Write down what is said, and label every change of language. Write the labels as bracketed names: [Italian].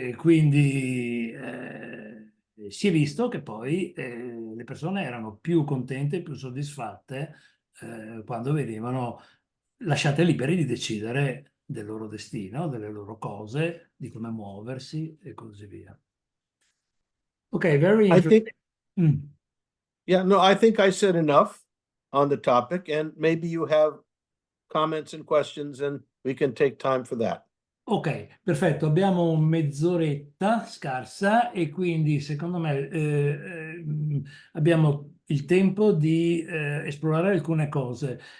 [Italian] Quindi si è visto che poi le persone erano più contente, più soddisfatte quando venivano lasciate liberi di decidere del loro destino, delle loro cose, di come muoversi e così via. [English] Ok, very I interesting. think, yeah, no, I think I said enough on the topic, and maybe you have comments and questions, and we can take time for that. [Italian] Ok, perfetto, abbiamo mezz'oretta scarsa e quindi secondo me abbiamo il tempo di esplorare alcune cose.